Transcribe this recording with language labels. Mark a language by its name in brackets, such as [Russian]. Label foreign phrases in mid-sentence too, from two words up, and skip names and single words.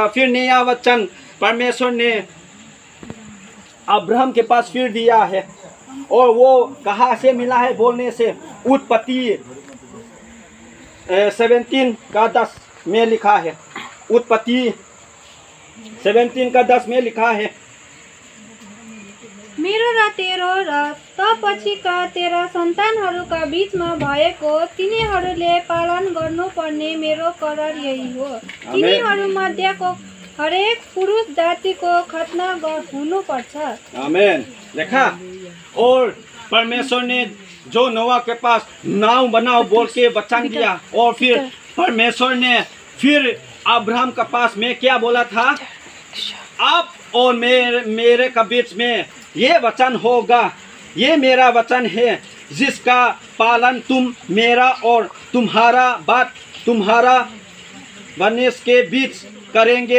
[Hindi] फिर नया वचन परमेश्वर ने अब्राहम के पास फिर दिया है। और वो कहाँ से मिला है बोलने से, उत्पत्ति 17 का 10 में लिखा है। उत्पत्ति 17 का 10 में लिखा है, [Nepali] मेरो र तेरो र तपछिका तेरा सन्तानहरूका बीचमा भएको तिनीहरूले पालन गर्नुपर्ने मेरो करार यही हो। तिनीहरूमध्येको हरेक पुरुष जातिको खतना हुनुपर्छ। आमेन। [Hindi] देखा, और परमेश्वर ने जो नोआ के पास नाव बनाओ बोल के वचन दिया। और फिर परमेश्वर ने फिर अब्राहम के पास में क्या बोला था, आप और मेरे के बीच में ये वचन होगा, ये मेरा वचन है जिसका पालन तुम मेरा और तुम्हारा वंश के बीच करेंगे।